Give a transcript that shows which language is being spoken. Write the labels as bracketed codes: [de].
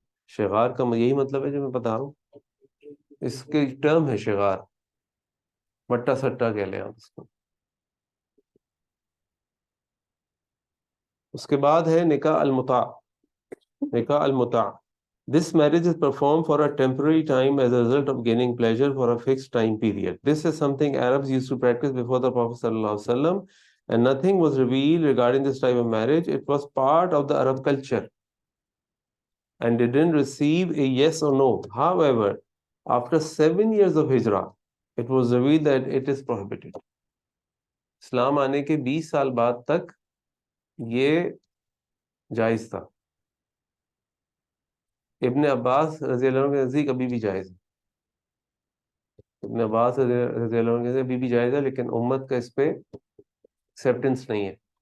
[hi] Cigar का यही मतलब है जो मैं बता रहा हूँ, इसके टर्म है शिगार, वट्टा सट्टा कह लें आप इसको। उसके बाद है निकाह अलमुता। [en] निकाह अलमुता, this marriage is performed for a temporary time as a result of gaining pleasure for a fixed time period. This is something Arabs used to practice before the Prophet sallallahu alaihi wasallam, and nothing was revealed regarding this type of marriage. It was part of the Arab culture and didn't receive a yes or no. However, after 7 years of hijrah, it was revealed that it is prohibited. [hi] इस्लाम आने के 20 साल बाद तक ये जायज था। इब्न अब्बास रजी अल्लाह अन्हु के नज़दीक अभी भी जायज है। इब्न अब्बास रजी अल्लाह अन्हु के नज़दीक अभी भी जायज है, लेकिन उम्मत का इस पे एक्सेप्टेंस नहीं है।